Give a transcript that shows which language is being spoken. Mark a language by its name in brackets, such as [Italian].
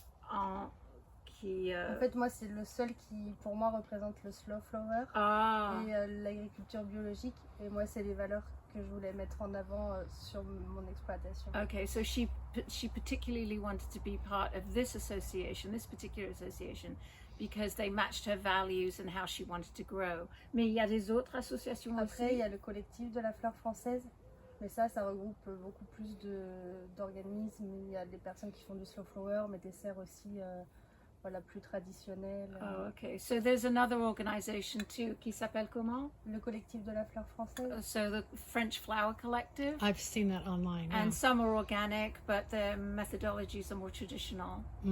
[French] En fait, moi, c'est le seul qui, pour moi, représente le slow flower et l'agriculture biologique. Et moi, c'est les valeurs que je voulais mettre en avant sur mon exploitation. [English] Okay, so she particularly wanted to be part of this particular association, because they matched her values and how she wanted to grow. [French] Mais il y a des autres associations Après, aussi? il y a le collectif de la fleur française. Mais ça regroupe beaucoup plus d'organismes. Il y a des personnes qui font du slow flower, mais des serres aussi voilà, plus traditionnelles. [English] Oh, okay. So there's another organization too, [French] qui s'appelle comment? Le collectif de la fleur française. [English] So the French Flower Collective. I've seen that online. And some are organic, but their methodologies are more traditional.